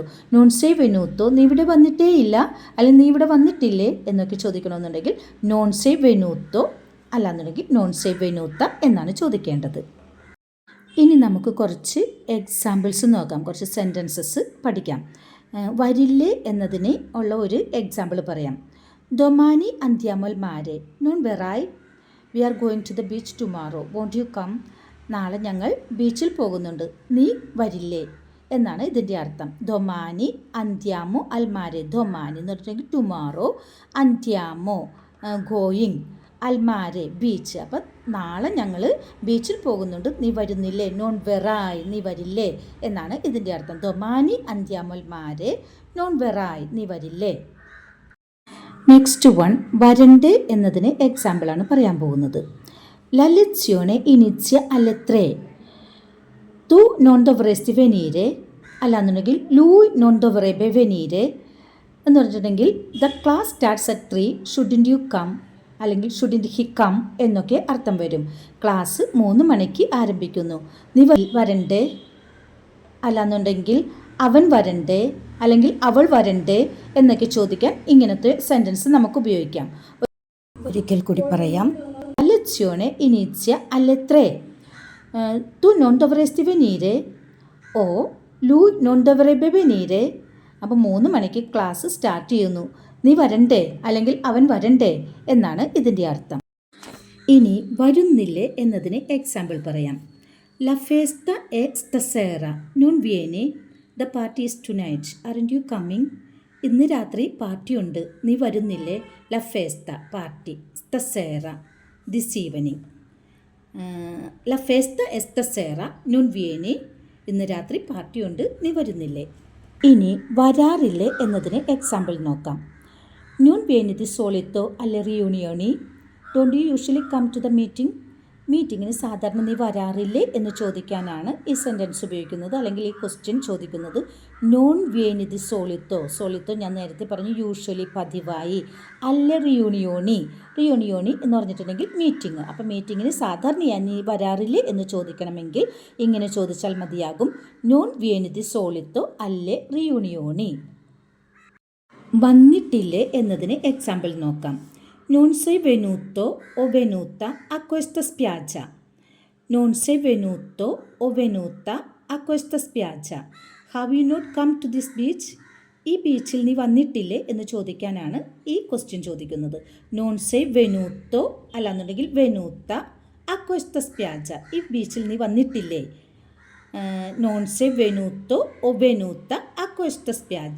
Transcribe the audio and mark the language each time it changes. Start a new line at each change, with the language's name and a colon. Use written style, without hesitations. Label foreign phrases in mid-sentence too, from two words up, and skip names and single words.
Italian: non sei venuto,
Malayalam: നീ ഇവിടെ വന്നിട്ടേ ഇല്ല അല്ലെങ്കിൽ നീ ഇവിടെ വന്നിട്ടില്ലേ എന്നൊക്കെ ചോദിക്കണമെന്നുണ്ടെങ്കിൽ
Italian: non sei venuto
Malayalam: അല്ലാന്നുണ്ടെങ്കിൽ
Italian: non sei venuta
Malayalam: എന്നാണ് ചോദിക്കേണ്ടത്. ഇനി നമുക്ക് കുറച്ച് എക്സാമ്പിൾസ് നോക്കാം, കുറച്ച് സെൻറ്റൻസസ് പഠിക്കാം. വരില്ലേ എന്നതിന് ഉള്ള ഒരു എക്സാമ്പിൾ പറയാം.
Italian: Domani andiamo al mare, non verrai,
English: We are going to the beach tomorrow, won't you come.
Malayalam: നാളെ ഞങ്ങൾ ബീച്ചിൽ പോകുന്നുണ്ട്, നീ വരില്ലേ എന്നാണ് ഇതിൻ്റെ അർത്ഥം.
Italian: Domani andiamo al mare,
Malayalam: ഡൊമാനി എന്ന് പറഞ്ഞിട്ടുണ്ടെങ്കിൽ ടുമാറോ, അന്ത്യാമോ ഗോയിങ്, അൽമാരെ ബീച്ച്. അപ്പം നാളെ ഞങ്ങൾ ബീച്ചിൽ പോകുന്നുണ്ട്, നീ വരുന്നില്ലേ,
Italian: non verrai,
Malayalam: നീ വരില്ലേ എന്നാണ് ഇതിൻ്റെ അർത്ഥം.
Italian: Domani andiamo al mare non verrai,
Malayalam: നീ വരില്ലേ.
English: next one,
Malayalam: വരണ്ടേ എന്നതിന് എക്സാമ്പിളാണ് പറയാൻ പോകുന്നത്.
Italian: La lezione inizia alle 3. Tu non dovresti venire അല്ലാന്നുണ്ടെങ്കിൽ lui non dovrebbe venire
Malayalam: എന്ന് പറഞ്ഞിട്ടുണ്ടെങ്കിൽ
English: the class starts at 3, shouldn't you come
Italian: അല്ലെങ്കിൽ
English: shouldn't he come
Malayalam: എന്നൊക്കെ അർത്ഥം വരും. ക്ലാസ് 3 മണിക്ക് ആരംഭിക്കുന്നു, നീ വരണ്ടേ അല്ലാന്നുണ്ടെങ്കിൽ അവൻ വരണ്ടേ അല്ലെങ്കിൽ അവൾ വരണ്ടേ എന്നൊക്കെ ചോദിക്കാൻ ഇങ്ങനത്തെ സെൻറ്റൻസ് നമുക്ക് ഉപയോഗിക്കാം. ഒരിക്കൽ കൂടി പറയാം.
Italian: lezione inizia alle 3. Tu non dovresti venire o lui non dovrebbe venire.
Malayalam: അപ്പോൾ 3 മണിക്ക് ക്ലാസ് സ്റ്റാർട്ട് ചെയ്യുന്നു, നീ വരണ്ടേ അല്ലെങ്കിൽ അവൻ വരണ്ടേ എന്നാണ് ഇതിൻ്റെ അർത്ഥം. ഇനി വരുന്നില്ലേ എന്നതിന് എക്സാമ്പിൾ പറയാം.
Italian: La festa è stasera, non vieni,
English: the party is tonight, aren't you coming.
Malayalam: ഇന്ന് രാത്രി പാർട്ടിയുണ്ട്, നീ വരുന്നില്ലേ.
Italian: La festa പാർട്ടി, stasera
English: this evening.
Italian: La festa è stasera, non vieni,
Malayalam: ഇന്ന് രാത്രി പാർട്ടിയുണ്ട്, നീ വരുന്നില്ലേ. ഇനി വരാറില്ലേ എന്നതിന് എക്സാമ്പിൾ നോക്കാം.
Italian: Non vieni di solito alle riunioni?
English: Don't you usually come to the meeting?
Malayalam: മീറ്റിങ്ങിന് സാധാരണ നീ വരാറില്ലേ എന്ന് ചോദിക്കാനാണ് ഈ സെൻറ്റൻസ് ഉപയോഗിക്കുന്നത്, അല്ലെങ്കിൽ ഈ ക്വസ്റ്റ്യൻ ചോദിക്കുന്നത്.
Italian: Non vieni di solito,
Malayalam: സോളിത്തോ ഞാൻ നേരത്തെ പറഞ്ഞു യൂഷ്വലി പതിവായി.
Italian: alle riunioni,
Malayalam: റിയൂണിയോണി എന്ന് പറഞ്ഞിട്ടുണ്ടെങ്കിൽ മീറ്റിംഗ്. അപ്പം മീറ്റിങ്ങിന് സാധാരണയായി നീ വരാറില്ലേ എന്ന് ചോദിക്കണമെങ്കിൽ ഇങ്ങനെ ചോദിച്ചാൽ മതിയാകും.
Italian: Non vieni di solito alle riunioni.
Malayalam: വന്നിട്ടില്ലേ എന്നതിന് എക്സാമ്പിൾ നോക്കാം.
Italian: Non sei venuto o venuta a questa spiaggia. Non sei venuto o venuta a questa spiaggia.
English: Have you not come to this beach?
Malayalam: ഈ ബീച്ചിൽ നീ വന്നിട്ടില്ലേ എന്ന് ചോദിക്കാനാണ് ഈ ക്വസ്റ്റ്യൻ ചോദിക്കുന്നത്.
Italian: Non sei venuto അല്ലാന്നുണ്ടെങ്കിൽ venuta a questa spiaggia,
Malayalam: ഈ ബീച്ചിൽ നീ വന്നിട്ടില്ലേ.
Italian: Non sei venuto o venuta a questa spiaggia.